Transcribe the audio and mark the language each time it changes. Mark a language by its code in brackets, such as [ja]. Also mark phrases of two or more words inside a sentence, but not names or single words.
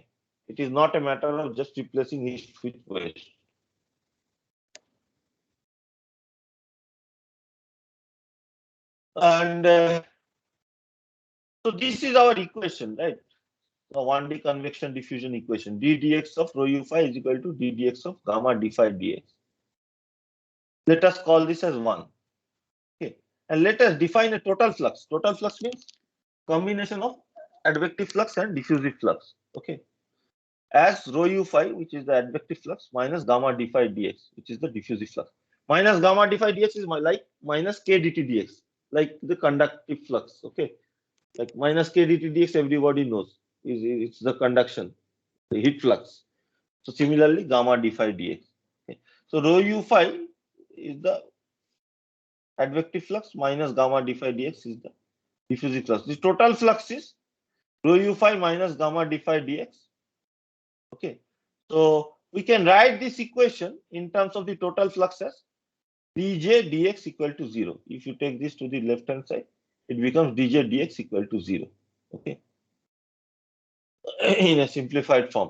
[en] It is not a matter of just replacing east with west. And so this is our equation, right? The 1D convection diffusion equation. D dx of rho u phi is equal to d dx of gamma d phi dx. Let us call this as 1. Okay. And let us define a total flux. Total flux means combination of advective flux and diffusive flux. Okay. As rho u phi, which is the advective flux, minus gamma d phi dx, which is the diffusive flux. Minus gamma d phi dx is like minus k dt dx. like the conductive flux. Okay, like minus k dt dx, everybody knows it's the conduction, the heat flux. So similarly, gamma d phi dx. Okay. So rho u phi is the advective flux minus gamma d phi dx is the diffusive flux. The total flux is rho u phi minus gamma d phi dx. Okay. So we can write this equation in terms of the total flux as dj dx equal to 0. If you take this to the left hand side, it becomes dj dx equal to 0. Okay. In a simplified form.